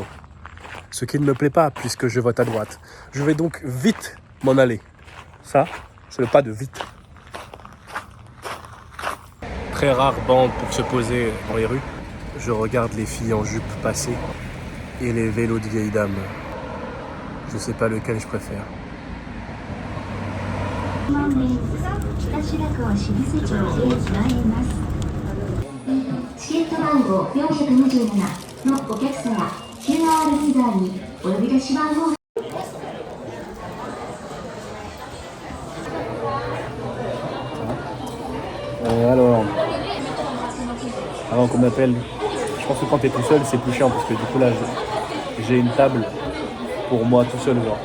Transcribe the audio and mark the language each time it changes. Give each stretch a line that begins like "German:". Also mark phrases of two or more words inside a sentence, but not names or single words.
French: Ce qui ne me plaît pas puisque je vote à droite. Je vais donc vite m'en aller. Ça, c'est le pas de vite. Très rare bande pour se poser dans les rues. Je regarde les filles en jupe passer et les vélos de vieilles dames. Je sais pas lequel je préfère.
Japanese: チケット番号427のお客様 QR リーダーにお呼び出し番号
French: Alors, avant qu'on m'appelle, je pense que quand t'es tout seul, c'est plus chiant parce que du coup là, j'ai une table pour moi tout seul, genre.